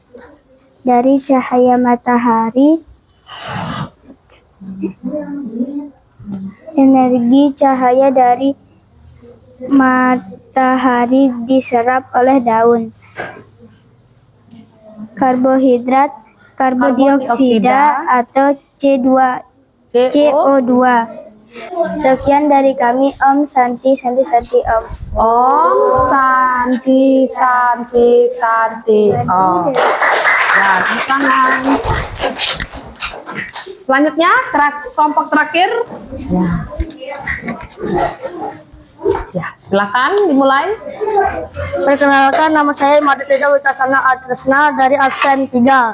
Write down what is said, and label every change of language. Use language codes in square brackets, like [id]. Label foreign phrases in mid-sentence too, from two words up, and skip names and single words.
[id] Dari cahaya matahari, energi cahaya dari matahari diserap oleh daun. Karbohidrat, karbon dioksida atau CO2. Sekian dari kami. [sa] Om Santi Santi Santi Om. Om Santi Santi Santi Om. [id] Ya, tepuk tangan. Selanjutnya, kelompok terakhir. Ya. Ya, silakan dimulai. Perkenalkan, nama saya Madhya Wicasana Adresna dari absen 3.